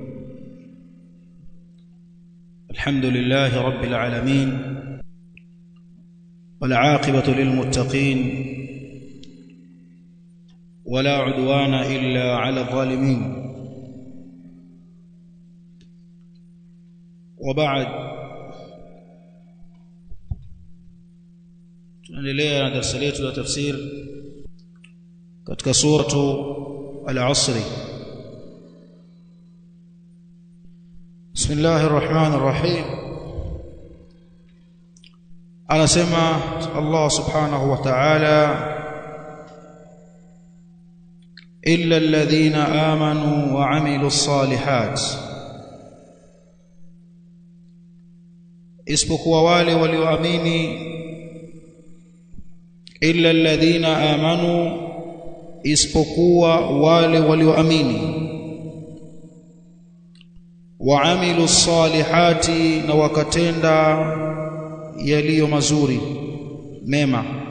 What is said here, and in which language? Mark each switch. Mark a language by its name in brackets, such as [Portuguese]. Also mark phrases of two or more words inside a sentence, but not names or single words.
[Arabic] الحمد لله رب العالمين، والعاقبة للمتقين، ولا عدوان إلا على الظالمين. وبعد، [Swahili] tunaendelea na darasa letu la tafsir katika suratu al-Asr. [Arabic] بسم الله الرحمن الرحيم. Anasema Allah سبحانه وتعالى إلا الذين آمنوا وعملوا الصالحات, [Swahili] isipokuwa wale walioamini. [Arabic] إلا الذين آمنوا, [Swahili] isipokuwa wale walioamini. [Arabic] وعملوا الصالحات, [Swahili] na wakatenda yaliyo mazuri mema.